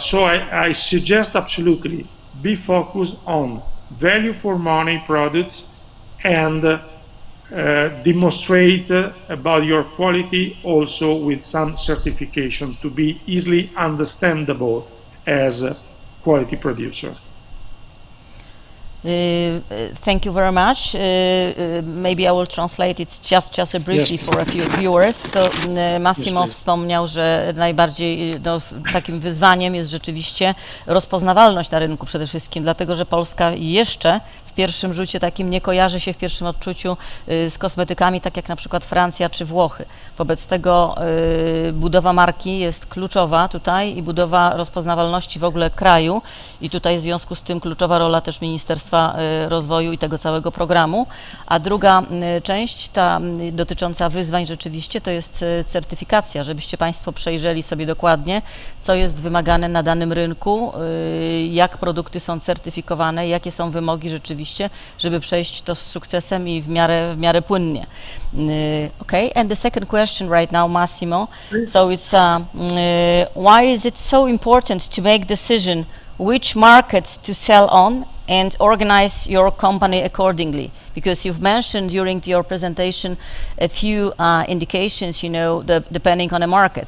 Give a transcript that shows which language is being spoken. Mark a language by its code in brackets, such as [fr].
[en] So I suggest absolutely be focused on value for money products and demonstrate about your quality also with some certification to be easily understandable as a quality producer. Thank you very much. Maybe I will translate it just briefly for a few viewers. [pl] So Massimo wspomniał, że najbardziej takim wyzwaniem jest rzeczywiście rozpoznawalność na rynku przede wszystkim, dlatego że Polska jeszcze w pierwszym rzucie takim nie kojarzy się w pierwszym odczuciu z kosmetykami, tak jak na przykład Francja czy Włochy. Wobec tego budowa marki jest kluczowa tutaj i budowa rozpoznawalności w ogóle kraju i tutaj w związku z tym kluczowa rola też Ministerstwa Rozwoju i tego całego programu. A druga część, ta dotycząca wyzwań rzeczywiście, to jest certyfikacja, żebyście Państwo przejrzeli sobie dokładnie, co jest wymagane na danym rynku, jak produkty są certyfikowane, jakie są wymogi rzeczywiście, żeby przejść to z sukcesem i w miarę płynnie. [en] Okay, and the second question right now, Massimo. So it's why is it so important to make decision which markets to sell on and organize your company accordingly? Because you've mentioned during your presentation a few indications, you know, depending on the market.